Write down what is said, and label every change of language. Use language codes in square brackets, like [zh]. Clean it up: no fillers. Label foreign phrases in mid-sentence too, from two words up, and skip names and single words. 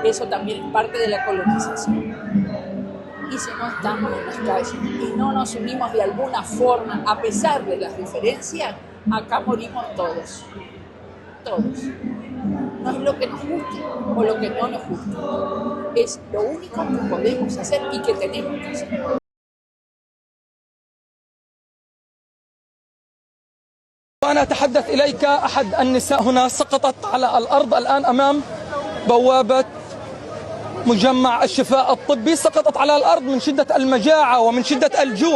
[es] Eso también es parte de la colonización. Y si no estamos en las calles y no nos unimos de alguna forma, a pesar de las diferencias, acá morimos todos. Todos. No es lo que nos guste o lo que no nos guste. Es lo único que podemos hacer y que tenemos que hacer. [ar] وأنا أتحدث إليك أحد النساء هنا سقطت على الأرض الآن أمام بوابة مجمع الشفاء الطبي، سقطت على الأرض من شدة المجاعة ومن شدة الجوع.